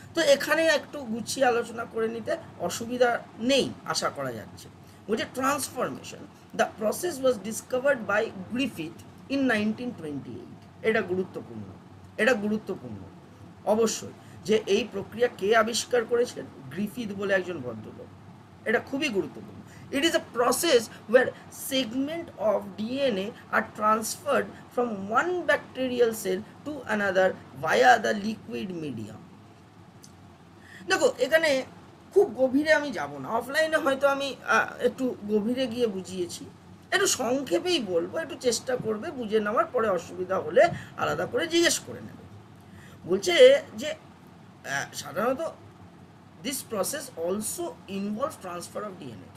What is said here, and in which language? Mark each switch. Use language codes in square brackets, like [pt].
[bn] তো এখানে একটু গুছিয়ে আলোচনা করে নিতে অসুবিধা নেই আশা করা যাচ্ছে। বলছে [en] Transformation the process was discovered by Griffith in 1928। [bn] এটা গুরুত্বপূর্ণ অবশ্যই যে এই প্রক্রিয়া কে আবিষ্কার করেছেন, গ্রিফিথ বলে একজন ভদ্রলোক। এটা খুবই গুরুত্বপূর্ণ। [en] It is a process where segment of DNA are transferred from one bacterial cell to another via the liquid medium. [bn] দেখো এখানে খুব গভীরে আমি যাব না, অফলাইনে হয়তো আমি একটু গভীরে গিয়ে বুঝিয়েছি, একটু সংক্ষেপেই বলবো, একটু চেষ্টা করবে বুঝে নেওয়ার, পরে অসুবিধা হলে আলাদা করে জিজ্ঞেস করে নেবে। বলছে যে সাধারণত [en] This process also involve transfer of DNA.